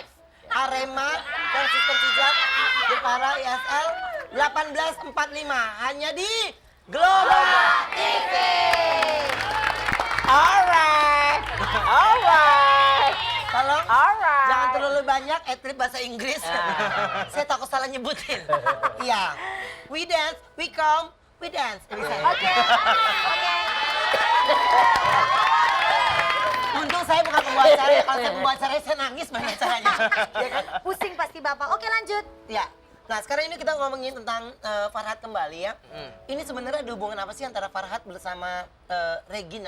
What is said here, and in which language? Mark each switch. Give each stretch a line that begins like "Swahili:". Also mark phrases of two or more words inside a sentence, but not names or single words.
Indonesian: Arema versus Persija Jepara ISL 18.45 hanya di Global TV.
English: Alright. Alright.
Indonesian: Tolong Alright. jangan terlalu banyak atlet bahasa Inggris. Saya takut salah nyebutin. Iya.
English: We dance, we come, we dance.
Indonesian: Bisa. Oke. Oke. Untung saya bukan pembawa acara. Kalau saya pembawa acara saya nangis banyak acaranya. Ya kan? Pusing pasti Bapak. Oke, lanjut. Ya. Nah sekarang ini kita ngomongin tentang Farhad kembali ya. Ini sebenarnya ada hubungan apa sih antara Farhad bersama Regina?